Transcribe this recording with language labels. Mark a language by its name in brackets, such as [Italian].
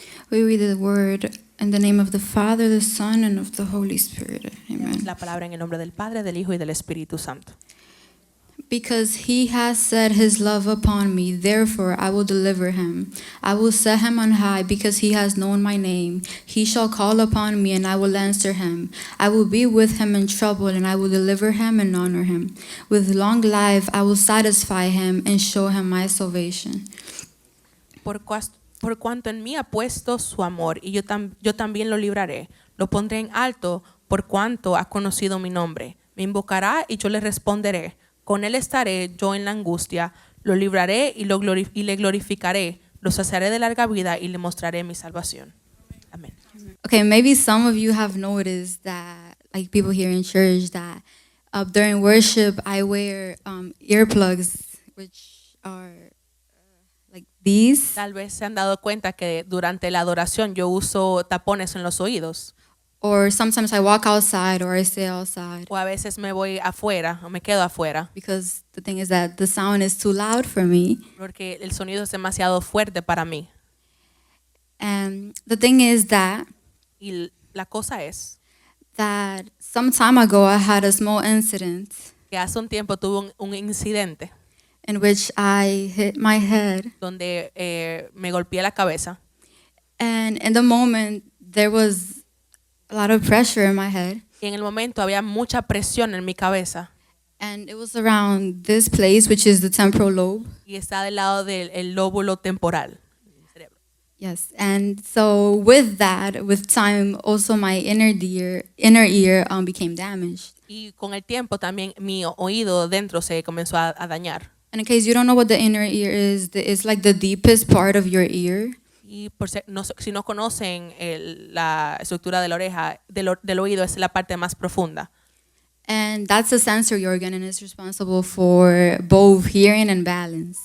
[English] We read the word in the name of the Father, the Son, and of the Holy Spirit. Amen. [Spanish] La palabra en el nombre del Padre, del Hijo y del Espíritu Santo. [English] Because he has set his love upon me, therefore I will deliver him. I will set him on high because he has known my name. He shall call upon me and I will answer him. I will be with him in trouble and I will deliver him and honor him. With long life I will satisfy him and show him my salvation. [Spanish] Por cuanto en mí ha puesto su amor, y yo también lo libraré. Lo pondré en alto por cuanto ha conocido mi nombre. Me invocará y yo le responderé. Con él estaré yo en la angustia. Lo libraré y le glorificaré. Los saciaré de larga vida y le mostraré mi salvación. Amén. [English] Okay, maybe some of you have noticed that, like people here in church, that during worship I wear earplugs, which are like these, [Spanish] Tal vez se han dado cuenta que durante la adoración yo uso tapones en los oídos. [English] or sometimes I walk outside or I stay outside [Spanish] O a veces me voy afuera o me quedo afuera. [English] because the thing is that the sound is too loud for me. [Spanish] Porque el sonido es demasiado fuerte para mí. [English] And the thing is that [Spanish] La cosa es [English] some time ago I had a small incident [Spanish] que hace un tiempo tuve un incidente [English] in which I hit my head, [Spanish] donde me golpeé la cabeza. [English] and in the moment there was a lot of pressure in my head, [Spanish] Y en el momento había mucha presión en mi cabeza. [English] and it was around this place, which is the temporal lobe. [Spanish] Y está del lado del lóbulo temporal. [English] Yes, and so with that, with time, also my inner ear became damaged. [Spanish] Y con el tiempo también mi oído dentro se comenzó a dañar. [English] And in case you don't know what the inner ear is, it's like the deepest part of your ear. [Spanish] Y si no conocen la estructura de la oreja, del oído es la parte más profunda. [English] And that's a sensory organ and it's responsible for both hearing and balance.